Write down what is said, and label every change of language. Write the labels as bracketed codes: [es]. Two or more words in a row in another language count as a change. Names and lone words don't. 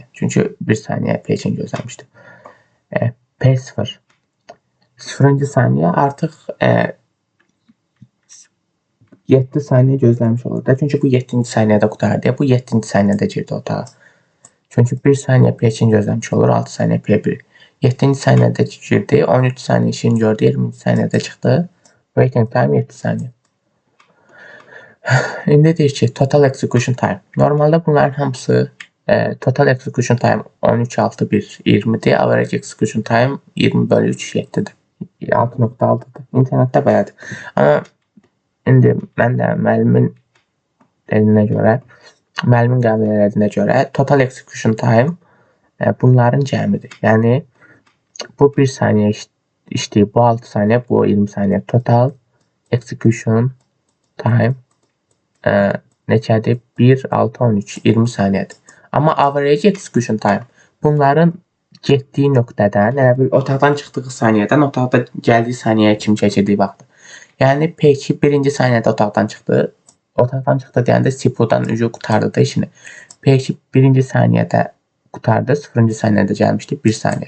[az] Çünki 1 saniyə P2-ni gözləmişdi. P0 0-cı saniyə artıq 7 saniyə gözləmiş olur da. Çünki bu 7-ci saniyədə qutardı. Bu 7-ci saniyədə girdi otağa. Çünki 1 saniyə P2-ni gözləmiş olur, 6 saniyə P1. 7-ci saniyədə girdi, 13 saniyə işini gördü, 20-ci saniyədə çıxdı. [en] Waiting time [az] 7 saniyə. İndi deyir ki, [en] total execution time. [az] Normalda bunların hamısı [en] total execution time [az] 13, 6, 1, 20'dir. [en] Average execution time [az] 20 bölü 3, 7'dir. 6.6'dır. İnternetdə belədir. Amma indi mən də müəllimin dediyinə görə, müəllimin qəbul ediliyinə görə [en] total execution time [az] bunların cəmidir. Yəni bu 1 saniyə işləyib, bu 6 saniyə, bu 20 saniyə. [en] Total execution time [az] neçədir? 1, 6, 13, 20 saniyədir. Amma [en] average execution time [az] bunların getdiyi nöqtədən, elə bir otaqdan çıxdığı saniyədən otaqda gəldiyi saniyəyə kimi keçirdiyi vaxtdır. Yəni P2 birinci saniyədə otaqdan çıxdı. Otaqdan çıxdı deyəndə SIPO-dan ucu qutardı da işini. P2 birinci saniyədə qutardı, 0-cı saniyədə gəlmişdi 1 saniyə.